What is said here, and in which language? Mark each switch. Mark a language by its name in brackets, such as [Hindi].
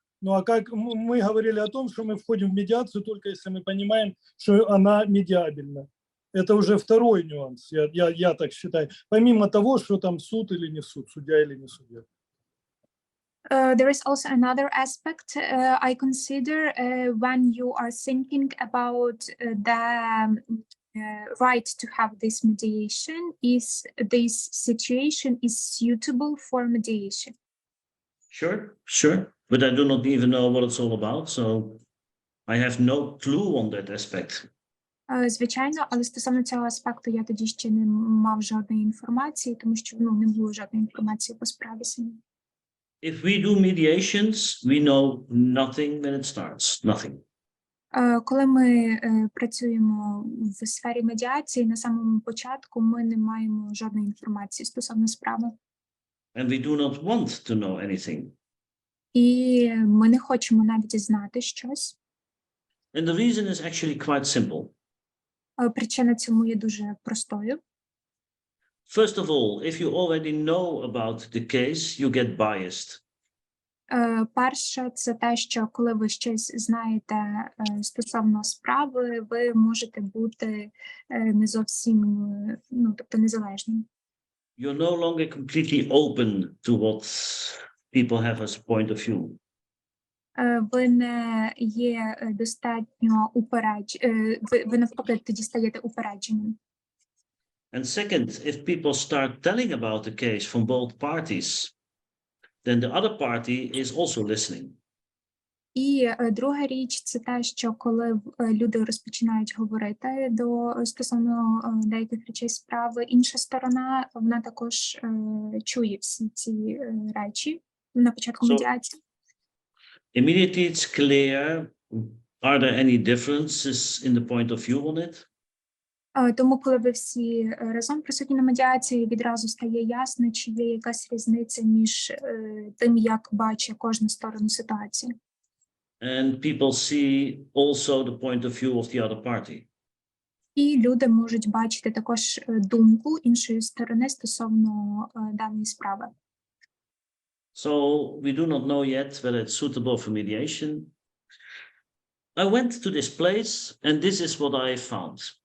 [Russian] Ну а как мы говорили о том, что мы входим в медиацию только если мы понимаем, что она медиабельна. Это уже второй нюанс, я так считаю. Помимо того, что там суд или не суд, судья или не судья. [English] There is also another aspect I consider when you are thinking about the right to have this mediation, is this situation is suitable for mediation. Sure, but I do not even know what it's all about, so I have no clue on that aspect. [Ukrainian] Звичайно, але стосовно цього аспекту я тоді ще не мав жодної інформації, тому що не було жодної інформації по справі самій. [English] If we do mediations, we know nothing when it starts, nothing. [Ukrainian] Коли ми працюємо в сфері медіації, на самому початку ми не маємо жодної інформації стосовно справи. [English] And we do not want to know anything. [Ukrainian] І ми не хочемо навіть знати щось. [English] And the reason is actually quite simple. [Ukrainian] Причина цьому є дуже простою. [English] First of all, if you already know about the case, you get biased. [Ukrainian] Перше, це те, що коли ви щось знаєте стосовно справи, ви можете бути не зовсім, тобто незалежним. [English] You're no longer completely open to what people have as point of view. [Ukrainian] Ви не є достатньо ви навпаки тоді стаєте упередженим. [English] And second, if people start telling about the case from both parties, then the other party is also listening. [Ukrainian] І друга річ – це те, що коли люди розпочинають говорити стосовно деяких речей справи, інша сторона, вона також чує всі ці речі на початку медіації. [English] Immediately it's clear, are there any differences in the point of view on it? [Ukrainian] Тому, коли ви всі разом присутні на медіації, відразу стає ясно, чи є якась різниця між тим, як бачить кожну сторону ситуації. [English] And people see also the point of view of the other party. [Ukrainian] І люди можуть бачити також думку іншої сторони стосовно даної справи. [English] So we do not know yet whether it's suitable for mediation. I went to this place and this is what I found.